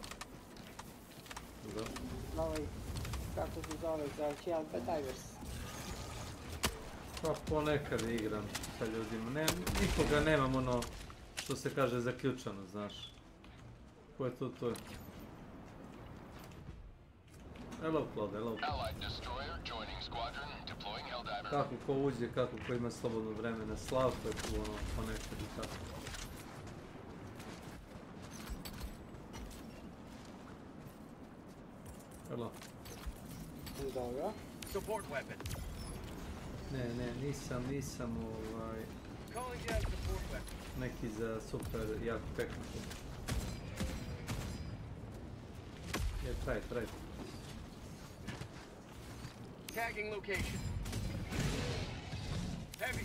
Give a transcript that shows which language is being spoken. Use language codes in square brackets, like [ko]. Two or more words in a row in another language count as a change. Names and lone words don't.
[bs] Da. Ovaj, kako se zove, za Helldivers. Pa ponekad igram sa ljudima, nikoga nemam ono što se kaže zaključano, znaš. Ko je tu, to je. [en] Hello Claude, hello. [bs] Kako ko uđe, kako ko ima slobodno vremena, Slavko je tu ono ponekad i tako. [en] Hello. [bs] Dobro. [en] Support weapon. [bs] Ne, nisam [en] Calling down support weapon. [bs] neki za super jaku tehniku. Je, [en] try. Tagging location. Heavy.